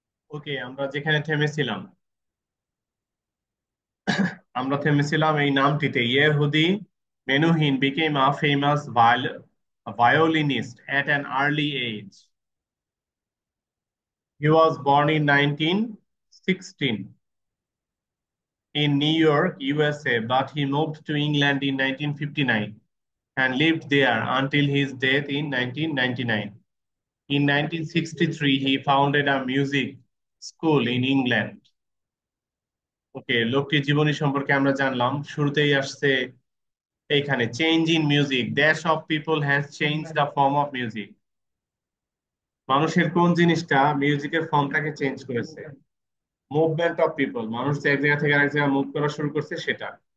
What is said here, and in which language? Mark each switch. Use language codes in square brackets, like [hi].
[bn] ওকে, আমরা যেখানে থেমেছিলাম আমরা থেমেছিলাম এই নামটিতে। [en] Yehudi Menuhin became a famous violinist at an early age. He was born in 1916 in New York, USA, but he moved to England in 1959 and lived there until his death in 1999. In 1963, he founded a music school in England. [bn] ওকে, লোকটির জীবনী সম্পর্কে আমরা জানলাম। শুরুতেই আসছে এইখানে [en] Change in music, dash of people has change the form of music. [bn] মানুষের কোন জিনিসটা মিউজিকের ফর্মটাকে চেঞ্জ করেছে? [en] movement of people, [bn] মানুষ যে এক জায়গা থেকে আরেক জায়গায় মুভ করা শুরু করছে সেটা।